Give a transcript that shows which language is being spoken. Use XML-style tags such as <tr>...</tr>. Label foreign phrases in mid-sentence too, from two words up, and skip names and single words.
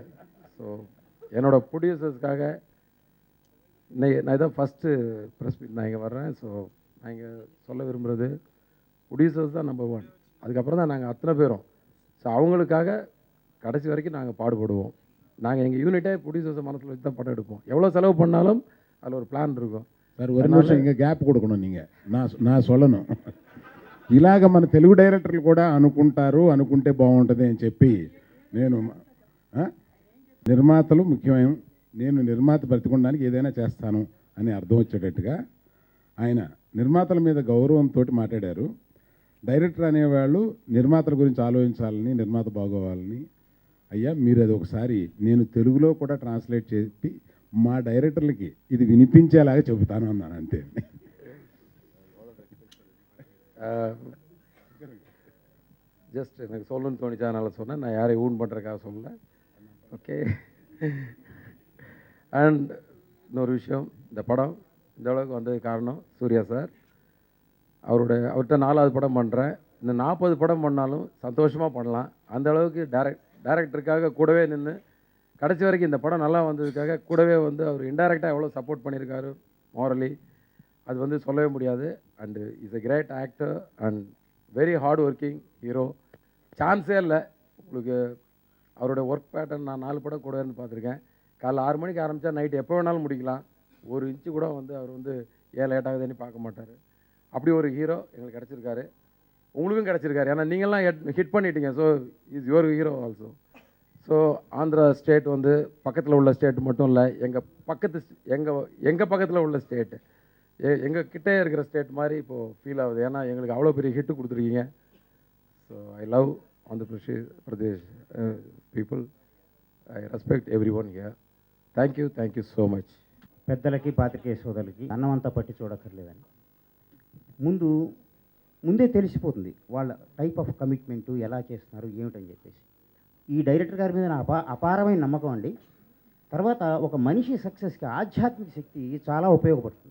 <ta>ஸோ என்னோடய ப்ரொடியூசர்ஸ்க்காக நான் இதான் ஃபஸ்ட்டு</ta> <en>press meet</en> <ta>நான் இங்கே வர்றேன். ஸோ நான் இங்கே சொல்ல விரும்புகிறது, ப்ரொடியூசர்ஸ் தான் நம்பர் 1. அதுக்கப்புறம் தான் நாங்கள் அத்தனை பேரும். ஸோ அவங்களுக்காக கடைசி வரைக்கும் நாங்கள் பாடுபடுவோம். நாங்கள் எங்கள் யூனிட்டே ப்ரொடியூசர்ஸை மனசில் வச்சு தான் படம் எடுப்போம். எவ்வளோ செலவு பண்ணாலும் அதில் ஒரு பிளான் இருக்கும்.</ta> <te>సార్ ఒక నిమిషం ఇంకా గ్యాప్ కొడుకున్నాను நீங்கள் నా సొలను ఇలాగ మన తెలుగు డైరెక్టర్లు కూడా అనుకుంటే బాగుంటుంది అని చెప్పి నేను నిర్మాతలు ముఖ్యమైన నేను నిర్మాత బ్రతికొనడానికి ఏదైనా చేస్తాను అని అర్థం వచ్చేటట్టుగా ఆయన నిర్మాతల మీద గౌరవంతో మాట్లాడారు. డైరెక్టర్ అనేవాళ్ళు నిర్మాతల గురించి ఆలోచించాలని, నిర్మాత బాగోవాలని. అయ్యా మీరు అది ఒకసారి నేను తెలుగులో కూడా ట్రాన్స్లేట్ చేసి మా డైరెక్టర్లకి ఇది వినిపించేలాగా చెబుతాను అన్నాను, అంతే.</te> <ta>ஜஸ்ட் எனக்கு சொல்லணும்னு தோணிச்சா சொன்னேன். நான் யாரையும் ஊன் பண்ணுறதுக்காக சொல்லலை. ஓகே. அண்ட் இன்னொரு விஷயம், இந்த படம் இந்த அளவுக்கு வந்ததுக்கு காரணம் சூர்யா சார். அவர்கிட்ட 4வது படம் பண்ணுறேன். இந்த 40 படம் பண்ணாலும் சந்தோஷமாக பண்ணலாம். அந்த அளவுக்கு டைரக்டருக்காக கூடவே நின்று கடைசி வரைக்கும் இந்த படம் நல்லா வந்ததுக்காக கூடவே வந்து அவர் இன்டைரக்டாக எவ்வளோ சப்போர்ட் பண்ணியிருக்காரு மாரலி, அது வந்து சொல்லவே முடியாது.</ta> <en>And is a great actor and very hard working hero.</en> <ta>சான்ஸே இல்லை உங்களுக்கு. அவரோட ஒர்க் பேட்டர்ன் நான் 4 படம் கூட இருந்து பார்த்துருக்கேன். காலைல 6 மணிக்கு ஆரம்பித்தா நைட்டு எப்போ வேணாலும் முடிக்கலாம். ஒரு இன்ச்சு கூட வந்து அவர் வந்து ஏன் லேட் ஆகுதுன்னு பார்க்க மாட்டார். அப்படி ஒரு ஹீரோ எங்களுக்கு கிடச்சிருக்காரு. உங்களுக்கும் கிடச்சிருக்காரு. ஏன்னா நீங்கள்லாம் ஹிட் பண்ணிட்டீங்க.</ta> <en>So is your hero also.</en> <ta>ஸோ ஆந்திரா ஸ்டேட் வந்து பக்கத்தில் உள்ள ஸ்டேட் மட்டும் இல்லை, எங்கள் பக்கத்தில் உள்ள ஸ்டேட்டு, எங்கள் கிட்டே இருக்கிற ஸ்டேட் மாதிரி இப்போது ஃபீல் ஆகுது. ஏன்னா எங்களுக்கு அவ்வளோ பெரிய ஹிட்டு கொடுத்துருக்கீங்க.</ta> <en>So I love Andhra Pradesh people. I respect every one here. Thank you so much.</en> <te>పెద్దలకి పాత్రికేయ సోదరులకి అన్నమంతా పట్టి చూడక్కర్లేదని ముందే తెలిసిపోతుంది వాళ్ళ</te> <en>type of commitment</en> <te>ఎలా చేస్తున్నారు ఏమిటని చెప్పేసి. ఈ డైరెక్టర్ గారి మీద నా అపారమైన నమ్మకం అండి. తర్వాత ఒక మనిషి సక్సెస్కి ఆధ్యాత్మిక శక్తి చాలా ఉపయోగపడుతుంది.</te>